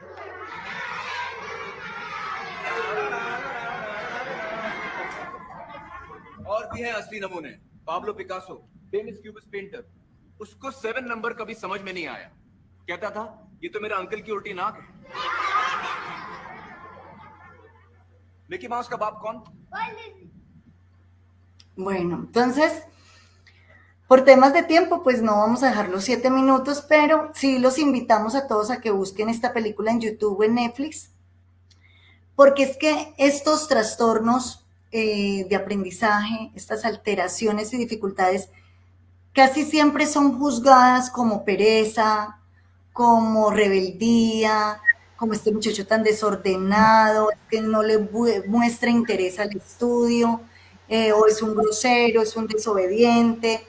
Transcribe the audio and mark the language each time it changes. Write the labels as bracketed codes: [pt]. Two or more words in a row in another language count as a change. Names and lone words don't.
[hi] और भी हैं असली नमूने। पाब्लो पिकासो, [en] famous cubist painter, [hi] उसको 7 नंबर कभी समझ में नहीं आया। कहता था ये तो मेरा अंकल की उल्टी नाक है। मिकी माउस का बाप कौन? [es] Bueno, entonces, por temas de tiempo, pues no vamos a dejar los 7 minutos, pero sí los invitamos a todos a que busquen esta película en YouTube o en Netflix, porque es que estos trastornos de aprendizaje, estas alteraciones y dificultades, casi siempre son juzgadas como pereza, como rebeldía, como este muchacho tan desordenado, que no le muestra interés al estudio, o es un grosero, es un desobediente.